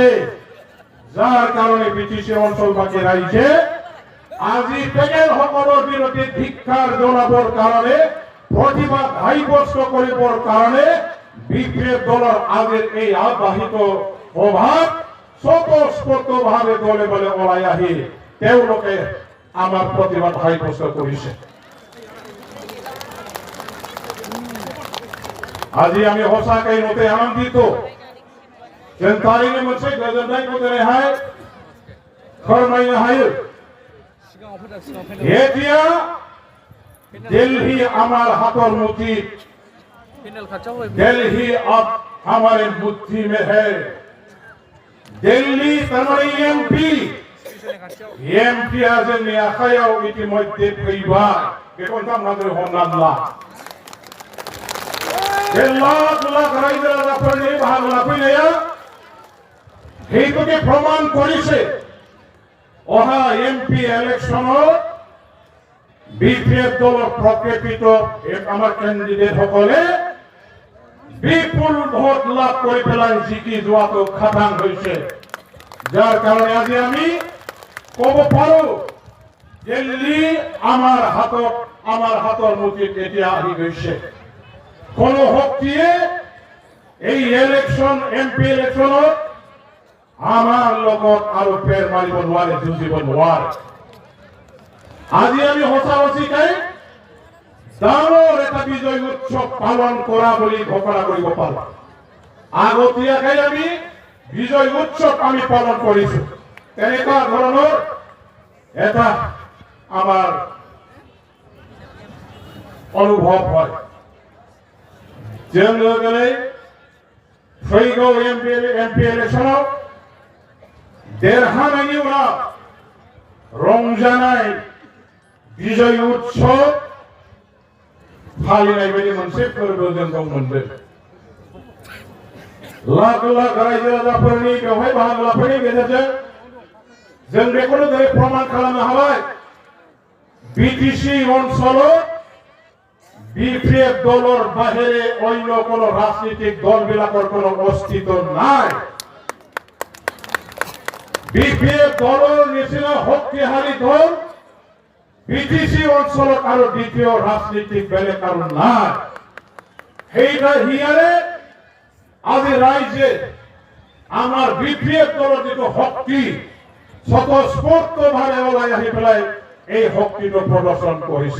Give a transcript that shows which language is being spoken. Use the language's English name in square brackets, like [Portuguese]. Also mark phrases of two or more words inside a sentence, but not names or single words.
[Assamese] যাৰ কাৰণে বিটিসি অঞ্চলবাসী ৰাইজে আজি তেখেতসকলৰ বিৰুদ্ধে ধিক্ষাৰ জনাবৰ কাৰণে প্ৰতিবাদ সাব্যস্ত কৰিবৰ কাৰণে বিপিএফ দলৰ আজিৰ এই আবাহিত সভাত স্বতঃস্ফূৰ্তভাৱে দলে বলে ওলাই আহি তেওঁলোকে আমাৰ প্ৰতিবাদ সাব্যস্ত কৰিছে। আজি আমি সঁচাকৈ নতে আনন্দিত যেন [Bodo] थारैनो मोनसे गोजोननायखौ दिनैहाय फोरमायनो हायो। [Assamese] এতিয়া दिल्ली আমার হাতৰ মুঠিত, [Hindi] दिल्ली अब हमारे मुट्ठी में है। [Bodo] दिल्ली हमारे एमपी आज आखायाव इतिमध्ये फैबाय बेखौ नोंथांमोना हमनानै ला। बे लाख लाख रायजो राजाफोरनि बाहागो लाफैनाया [Assamese] সেইটোকে প্রমাণ কৰিছে। অহা এমপি ইলেকশনত বিপিএফ দলৰ প্ৰকৃত আমাৰ কেণ্ডিডেট সকলে বিপুল ভোট লাভ কৰি পেলাই জিকি যোৱাটো খাটাং হৈছে। যাৰ কাৰণে আজি আমি কব পাৰো দিল্লী আমাৰ হাতৰ মুঠিত এতিয়া আহি গৈছে। কোনো শক্তিয়ে এই ইলেকশন এমপি ইলেকশনত আমার লগত আৰু পেৰ মাৰিব নোৱাৰে, যুঁজিব নোৱাৰে। আজি আমি সঁচাকৈ ডাঙৰ এটা বিজয় উৎসৱ পালন কৰা বুলি ঘোষণা কৰিব পাৰো। আগতীয়াকৈ আমি বিজয় উৎসৱ আমি পালন কৰিছো। তেনেকুৱা ধৰণৰ এটা আমাৰ অনুভৱ হয়। [Bodo] যেনেদৰে फैगौ एमपि इलेक्शनाव देरहानायनि उनाव रंजानाय विजय उत्सव फालिनाय बायदि मोनसे फोरबो जों मोनदों। लाख लाख रायजो राजाफोरनि बेवहाय बाहागो लाफैनायनि गेजेरजों जों बेखौनो दिनै प्रमाण खालामनो हाबाय बिटिसि ओनसोलाव [Assamese] বিপিএফ দলের বাহিরে অন্য কোন রাজনৈতিক দলবিলাকৰ কোনো অস্তিত্ব নাই। বিপিএফ দলের নিচিনা শক্তিশালী দল বিটিসি অঞ্চলত আৰু দ্বিতীয় ৰাজনৈতিক বেলেগ আৰু নাই। হিয়াৰে আজি ৰাইজে আমাৰ বিপিএফ দলৰ যিটো শক্তি স্বতঃস্ফূৰ্তভাৱে ওলাই আহি পেলাই এই শক্তিটো প্ৰদৰ্শন কৰিছে।